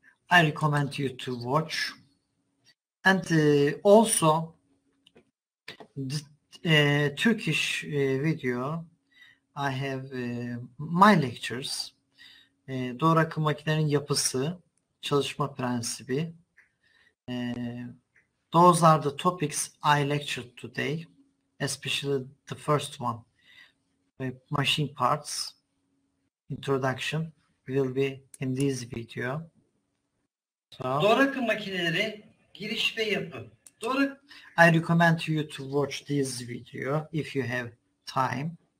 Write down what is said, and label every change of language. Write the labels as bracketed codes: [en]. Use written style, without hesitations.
[en] I recommend you to watch. And also the Turkish video, I have my lectures. [tr] Doğru akım makinenin yapısı, çalışma prensibi. [en] Those are the topics I lectured today, especially the first one, machine parts, introduction will be in this video. [tr] So, doğru akım makineleri, giriş ve yapı. [en] I recommend you to watch this video if you have time.